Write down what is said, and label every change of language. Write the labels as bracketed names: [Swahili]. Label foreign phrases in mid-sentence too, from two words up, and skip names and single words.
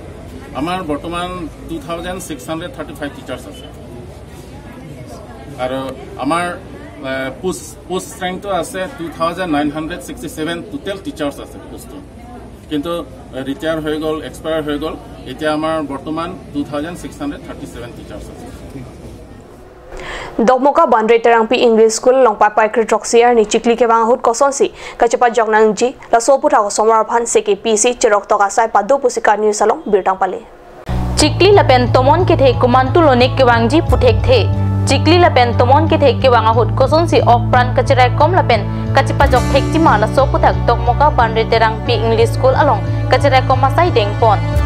[Assamese] আমাৰ বৰ্তমান 2635 টিচাৰ্ছ আছে আৰু আমাৰ পোষ্ট ৰেংকটো আছে 2967 [English] total teachers [Assamese] আছে পোষ্ট কিন্তু ৰিটায়াৰ হৈ গ'ল এক্সপায়াৰ হৈ গ'ল এতিয়া আমাৰ বৰ্তমান 2637 টিচাৰ্ছ আছে [Karbi] Dokmoka Bandre Terangpi English School Longpa Paikri Troxier ni Chikli ke banghut kosonsi kacepa Jognangji la soputa ko somarphan CKPC Cherok Tokasai Padu Pusika New Salong Birtang Pale Chikli lapen tomon ke the kumantu lonik ke wangji puthek the Chikli lapen tomon ke the ke wangahut kosonsi ok pran kacerai kom lapen kacepa jok thekti mala soputak Dokmoka Bandre Terangpi English School along kacerai kom masai dengpon